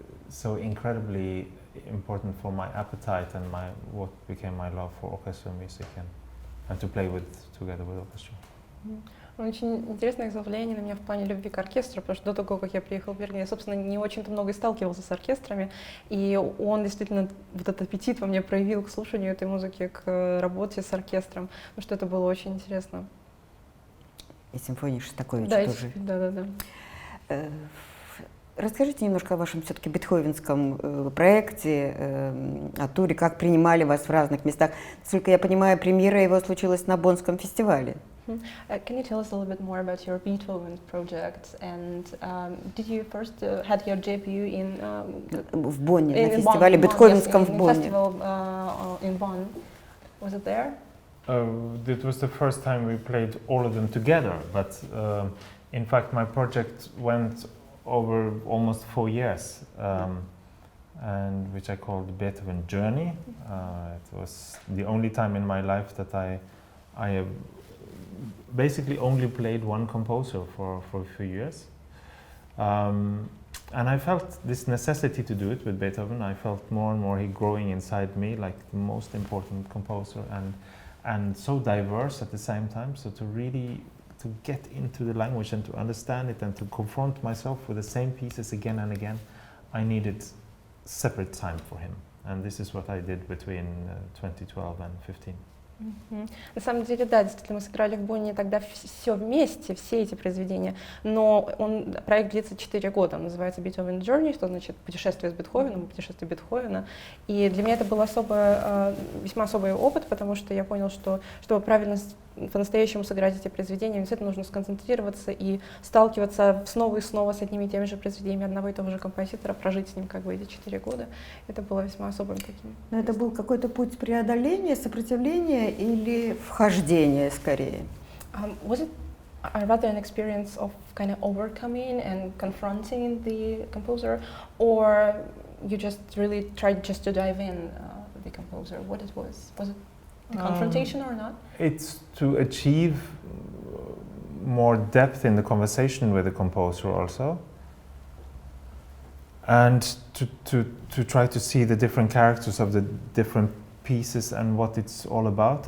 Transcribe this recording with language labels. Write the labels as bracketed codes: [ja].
[en] So incredibly important for my appetite and what became my love for orchestral music and to play together with orchestra. [ru] Очень интересное заявление на меня в плане любви к оркестру, потому что до того, как я приехала в Берген, я, собственно, не очень-то много и сталкивался с оркестрами, и он действительно вот этот аппетит во мне проявил к слушанию этой музыки, к работе с оркестром, потому что это было очень интересно. И симфония Шостаковича да, тоже. Да. Расскажите немножко о вашем все-таки бетховенском проекте, о туре, как принимали вас в разных местах. Насколько я понимаю, премьера его случилась на Боннском фестивале. [en] Can you tell us a little bit more about your Beethoven project? And did you first had your debut in [ru] в Бонне, на фестивале бетховенском в Бонне? [en] Festival in Bonn. Was it there? It was the first time we played all of them together, but in fact my project went over almost 4 years, and which I called Beethoven Journey. It was the only time in my life that I have basically only played one composer for a few years. And I felt this necessity to do it with Beethoven. I felt more and more he growing inside me like the most important composer and so diverse at the same time. So to really to get into the language and to understand it and to confront myself with the same pieces again and again, I needed separate time for him. And this is what I did between 2012 and 2015. [ru] На самом деле, да, действительно, мы сыграли в Бонне тогда все вместе, все эти произведения, но проект длится 4 года, он называется Beethoven Journey, что значит путешествие с Бетховеном, путешествие Бетховена, и для меня это был весьма особый опыт, потому что я понял, что чтобы правильно по-настоящему сыграть эти произведения, обязательно нужно сконцентрироваться и сталкиваться снова и снова с одними и теми же произведениями одного и того же композитора, прожить с ним как бы эти 4 года. Это было весьма особым таким. Но это был какой-то путь преодоления, сопротивления или вхождения скорее? [en] Was it rather an experience of kind of overcoming and confronting the composer, or you just really tried just to dive in the composer? What it was? Was it a confrontation or not? It's to achieve more depth in the conversation with the composer also, and to try to see the different characters of the different pieces and what it's all about.